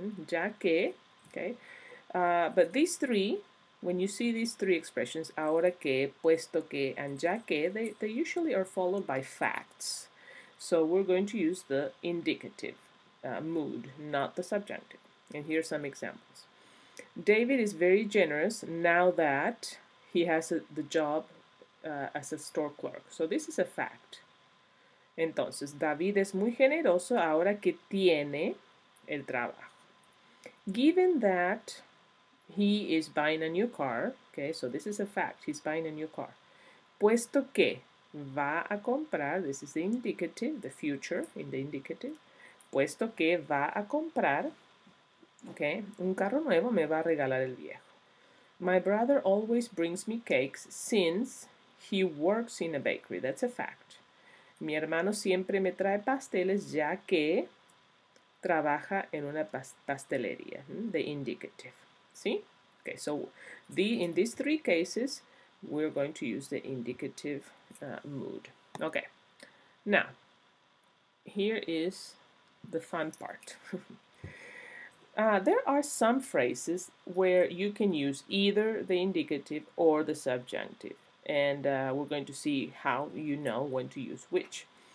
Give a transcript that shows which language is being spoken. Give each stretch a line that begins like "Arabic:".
English: Ya que, okay. But these three, when you see these three expressions, ahora que, puesto que, and ya que, they usually are followed by facts. So we're going to use the indicative mood, not the subjunctive. And here's some examples. David is very generous now that he has the job as a store clerk. So this is a fact.
Spanish: Entonces, David es muy generoso ahora que tiene el trabajo.
English: Given that he is buying a new car, okay, so this is a fact, he's buying a new car.
Spanish: Puesto que va a comprar,
English: this is the indicative, the future in the indicative.
Spanish: Puesto que va a comprar, okay, un carro nuevo, me va a regalar el viejo.
English: My brother always brings me cakes since he works in a bakery. That's a fact.
Spanish: Mi hermano siempre me trae pasteles ya que trabaja en una pastelería.
English: The indicative. See? Okay, so in these three cases, we're going to use the indicative mood. Okay. Now, here is the fun part. There are some phrases where you can use either the indicative or the subjunctive, and we're going to see how you know when to use which.